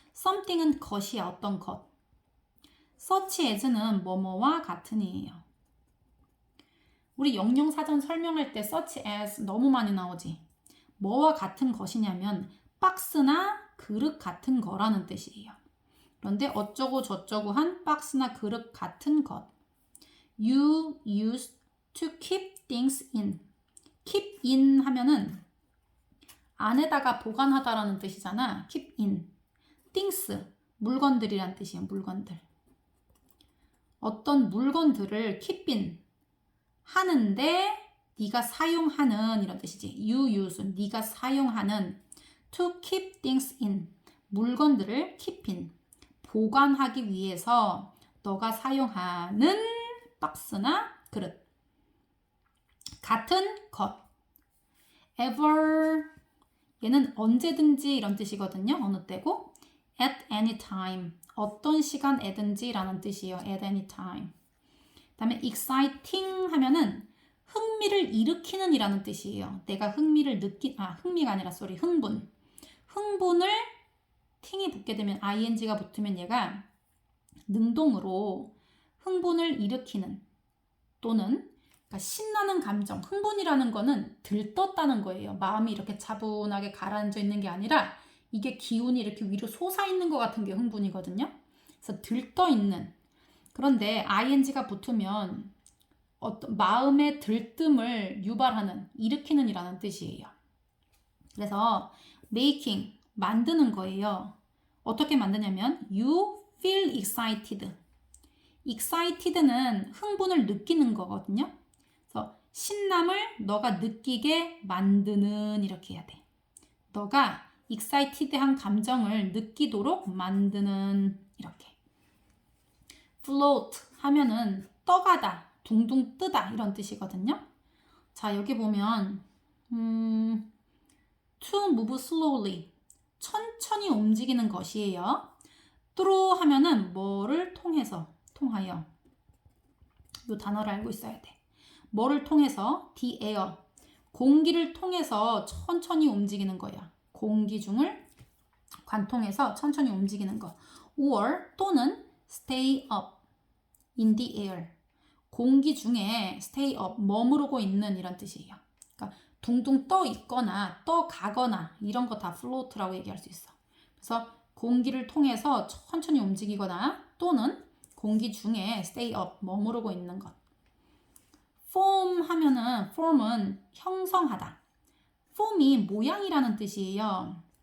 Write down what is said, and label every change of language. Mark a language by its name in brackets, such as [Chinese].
[Korean] something은 것이야, 어떤 것. such as는 뭐뭐와 같은이에요. 우리 영영사전 설명할 때 such as 너무 많이 나오지. 뭐와 같은 것이냐면 박스나 그릇 같은 거라는 뜻이에요. 그런데 어쩌고 저쩌고 한 박스나 그릇 같은 것. [English] You used to keep things in. [Korean] keep in 하면은 안에다가 보관하다라는 뜻이잖아. [English] keep in. [Korean] things, 물건들이란 뜻이에요. 물건들. 어떤 물건들을 keep in 하는데 네가 사용하는 이런 뜻이지. [English] You use, [Korean] 네가 사용하는 [English] to keep things in. [Korean] 물건들을 keep in. 보관하기 위해서 너가 사용하는 박스나 그릇. 같은 것. ever 얘는 언제든지 이런 뜻이거든요. 어느 때고 [English] at any time [Korean] 어떤 시간에든지 라는 뜻이에요. [English] at any time. [Korean] 그 다음에 exciting 하면은 흥미를 일으키는 이라는 뜻이에요. 내가 흥미를 흥미가 아니라 흥분. 흥분을 ting이 붙게 되면 ing가 붙으면 얘가 능동으로 흥분을 일으키는 또는 그러니까 신나는 감정, 흥분이라는 거는 들떴다는 거예요. 마음이 이렇게 차분하게 가라앉아 있는 게 아니라 이게 기운이 이렇게 위로 솟아있는 것 같은 게 흥분이거든요. 그래서 들떠 있는. 그런데 ing가 붙으면 어떤 마음의 들뜸을 유발하는, 일으키는 이라는 뜻이에요. 그래서 making, 만드는 거예요. 어떻게 만드냐면 [English] you feel excited. [Korean] excited는 흥분을 느끼는 거거든요. 그래서 신남을 너가 느끼게 만드는 이렇게 해야 돼. 너가 excited한 감정을 느끼도록 만드는 이렇게. float 하면은 떠가다, 둥둥 뜨다 이런 뜻이거든요. 자, 여기 보면 [English] to move slowly [Korean] 천천히 움직이는 것이에요. through 하면은 뭐를 통하여 이 단어를 알고 있어야 돼. 뭐를 통해서 the air 공기를 통해서 천천히 움직이는 거야. 공기 중을 관통해서 천천히 움직이는 거. or 또는 [English] stay up in the air [Korean] 공기 중에 stay up 머무르고 있는 이런 뜻이에요. 그러니까 둥둥 떠 있거나 떠 가거나 이런 거 다 float라고 얘기할 수 있어. 그래서 공기를 통해서 천천히 움직이거나 또는 공기 중에 stay up 머무르고 있는 것. form 하면은 form은 형성하다. form이 모양이라는 뜻이에요.